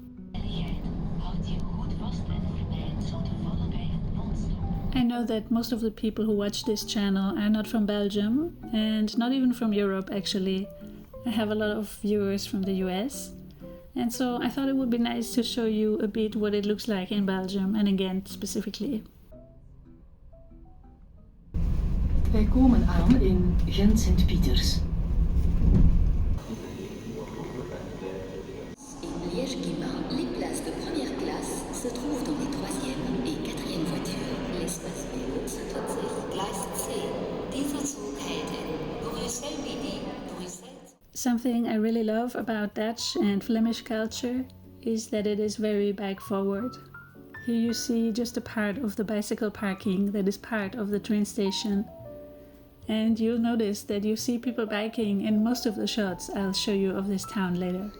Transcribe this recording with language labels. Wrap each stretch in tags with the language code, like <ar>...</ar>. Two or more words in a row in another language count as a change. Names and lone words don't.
<en>I know that most of the people who watch this channel are not from Belgium, and not even from Europe actually. I have a lot of viewers from the US, and so I thought it would be nice to show you a bit what it looks like in Belgium and in Ghent specifically.</en> <nl>Wij komen aan in Gent Sint-Pieters.</nl> <fr>In Liège-Guillemins, les places de première classe se trouvent dans les 3e et 4e voitures. L'espace vélo se trouve</fr> <de>Gleis C. Dieser Zug hält in Bruxelles Midi, Bruxelles.</de> <en>Something I really love about Dutch and Flemish culture is that it is very bike forward. Here you see just a part of the bicycle parking that is part of the train station. And you'll notice that you see people biking in most of the shots I'll show you of this town later.</en>